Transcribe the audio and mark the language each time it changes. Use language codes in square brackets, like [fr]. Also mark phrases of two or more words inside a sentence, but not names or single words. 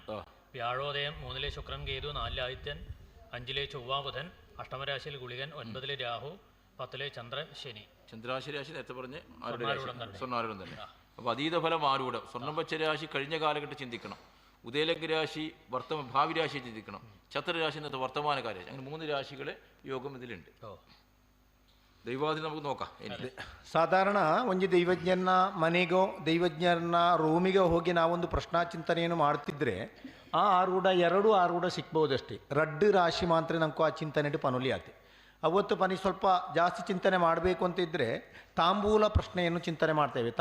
[ml] വ്യാഴോദയം 3 ശുക്രൻ, കേതു, 4 ആദിത്യൻ, 5 ചൊവ്വ, ബുധൻ, അഷ്ടമരാശിയിൽ ഗുളികൻ, 9 രാഹു, 10 ചന്ദ്രൻ, ശനി. ചന്ദ്രാശി രാശി നേരത്തെ പറഞ്ഞ് സ്വർണ്ണാരൂഢം തന്നെ. അപ്പോൾ അതീത ഫലം ആരൂഢം. സ്വർണ്ണം വെച്ച രാശി കഴിഞ്ഞ കാലഘട്ടം ചിന്തിക്കണം. ഉദയലഗ്ന രാശി ഭാവി രാശി ചിന്തിക്കണം. ഛത്രരാശി എന്നത്തെ വർത്തമാനകാല രാശി. അങ്ങനെ 3 രാശികളെ യോഗം ഇതിലുണ്ട്. [kn] ದೈವಾದಿ ನಮಗೆ ನೋಕ. ಸಾಧಾರಣ ಒಂದು ದೈವಜ್ಞನ ಮನೆಗೋ ದೈವಜ್ಞನ ರೂಮಿಗೋ ಹೋಗಿ ನಾವೊಂದು ಪ್ರಶ್ನಾ ಚಿಂತನೆಯನ್ನು ಮಾಡ್ತಿದ್ರೆ ಆ ಆರೂಢ ಸಿಗ್ಬೋದಷ್ಟೇ. [tcy] ರಡ್ಡು ರಾಶಿ ಮಾತ್ರ ನಮಗೂ ಆ ಚಿಂತನೆ ಪನುಲಿ ಆತೆ. [kn] ಅವತ್ತು ಸ್ವಲ್ಪ ಜಾಸ್ತಿ ಚಿಂತನೆ ಮಾಡಬೇಕು ಅಂತ ಇದ್ದರೆ ತಾಂಬೂಲ ಪ್ರಶ್ನೆಯನ್ನು ಚಿಂತನೆ ಮಾಡ್ತೇವೆ.